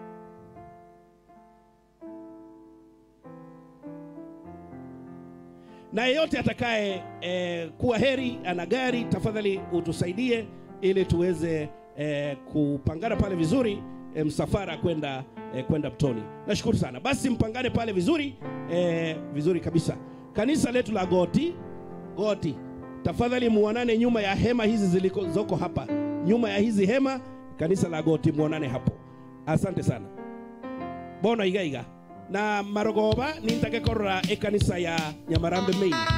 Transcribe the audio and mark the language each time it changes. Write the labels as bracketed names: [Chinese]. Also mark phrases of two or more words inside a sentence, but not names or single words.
[Swahili] Na yeyote atakaye kuwa heri ana gari, tafadhali utusaidie ili tuweze kupangana pale vizuri msafara kwenda kwenda Mtoni. Nashukuru sana. Basi mpangane pale vizuri, vizuri kabisa. Kanisa letu la Goti, tafadhali muonane nyuma ya hema hizi zilizoko hapa. Nyuma ya hizi hema, kanisa la Goti muonane hapo. Asante sana. [Gusii] Bona igaiga. Na marogoba nintake korora kanisa ya Nyamarambe main.